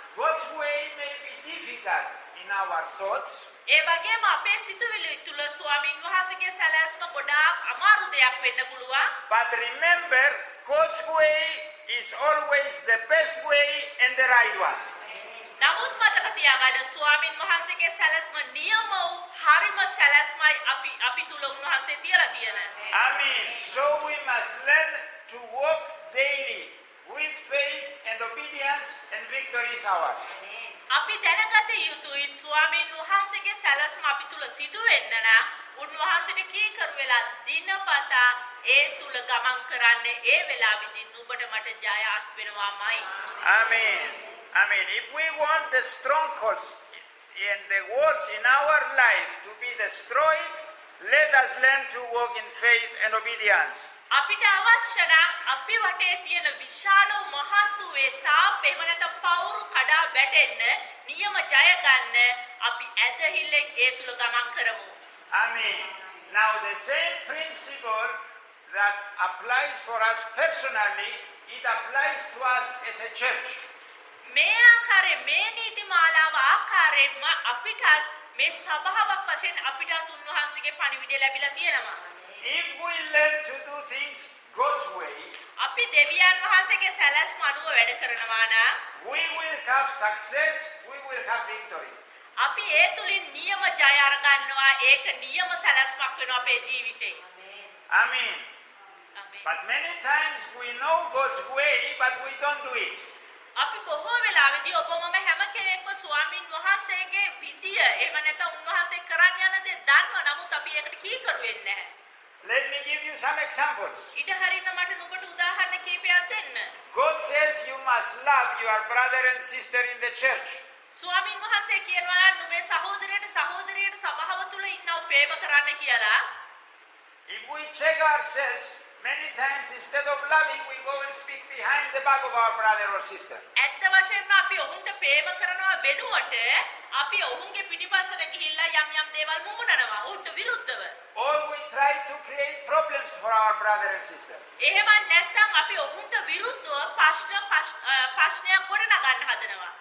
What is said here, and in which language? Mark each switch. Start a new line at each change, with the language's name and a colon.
English: God's way may be difficult in our thoughts.
Sinhala: ඒ වගේම අපේ සිතුවිලි තුල ස්වාමින් වහන්සේගේ සැලැස්ම ගොඩාක් අමාරු දෙයක් වෙන්න පුළුවන්.
English: But remember, God's way is always the best way and the right one.
Sinhala: නමුත් මතක තියාගන්න ස්වාමින් වහන්සේගේ සැලැස්ම නියම වූ හරිම සැලැස්මයි අපි තුල උන්වහන්සේ තියලා තියෙන.
English: Amen. So we must learn to walk daily with faith and obedience, and victory is ours.
Sinhala: අපි දැනගත යුතුයි ස්වාමින් වහන්සේගේ සැලැස්ම අපි තුල සිදු වෙන්න නම් උන්වහන්සේට කීකරු වෙලා දිනපතා ඒ තුල ගමන් කරන්න ඒ වෙලාවෙදී නුඹට මට Jayath වෙනවාමයි.
English: Amen. Amen. If we want the strongholds and the walls in our life to be destroyed, let us learn to walk in faith and obedience.
Sinhala: අපිට අවශ්‍ය නම් අපි වටේ තියෙන විශාල මහත් වේ තාප් එහෙම නැත්නම් පවුරු කඩා වැටෙන්න නියම ජය ගන්න අපි ඇදහිල්ලෙන් ඒ තුල ගමන් කරමු.
English: Amen. Now the same principle that applies for us personally, it applies to us as a church.
Sinhala: මේ ආකාරයේ මේ නීති මාලාව ආකාරයෙන්ම අපිට මේ සභාවක් වශයෙන් අපිට උන්වහන්සේගේ පණිවිඩය ලැබිලා තියෙනවා.
English: If we learn to do things God's way,
Sinhala: අපි දෙවියන් වහන්සේගේ සැලැස්ම අනුව වැඩ කරනවා නම්
English: we will have success, we will have victory.
Sinhala: අපි ඒ තුලින් නියම ජය අරගන්නවා. ඒක නියම සැලැස්මක් වෙනවා අපේ ජීවිතේ.
English: Amen.
Sinhala: ආමේන්.
English: But many times we know God's way, but we don't do it.
Sinhala: අපි බොහෝ වෙලාවෙදී ඔබ මම හැම කෙනෙක්ම ස්වාමින් වහන්සේගේ විදිය එහෙම නැත්නම් උන්වහන්සේ කරන්න යන දේ දන්නවා. නමුත් අපි ඒකට කීකරු වෙන්නේ නැහැ.
English: Let me give you some examples.
Sinhala: ඊට හරියට මට නුඹට උදාහරණ කීපයක් දෙන්න.
English: God says you must love your brother and sister in the church.
Sinhala: ස්වාමින් වහන්සේ කියනවා නුඹේ සහෝදරියට සභාව තුල ඉන්නව ප්‍රේම කරන්න කියලා.
English: If we check ourselves, many times instead of loving, we go and speak behind the back of our brother or sister.
Sinhala: ඇත්ත වශයෙන්ම අපි ඔවුන්ට ප්‍රේම කරනවා වෙනුවට අපි ඔවුන්ගේ පිටිපස්සට ගිහිල්ලා යම් දේවල් මුමුණනවා ඔවුන්ට විරුද්ධව.
English: Or we try to create problems for our brother and sister.
Sinhala: එහෙම නැත්නම් අපි ඔවුන්ට විරුද්ධව ප්‍රශ්නයක් ගොඩනගන්න හදනවා.